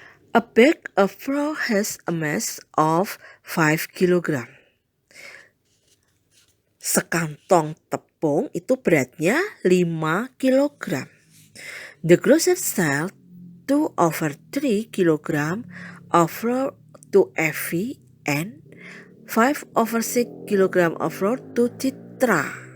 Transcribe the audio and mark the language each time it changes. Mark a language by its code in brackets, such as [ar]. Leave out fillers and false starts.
[en] A bag of flour has a mass of 5 kg. [id] Sekantong tepung itu beratnya 5 kg. [en] The grocer sold 2/3 kg of flour to Effie and 5/6 kg of flour to Citra.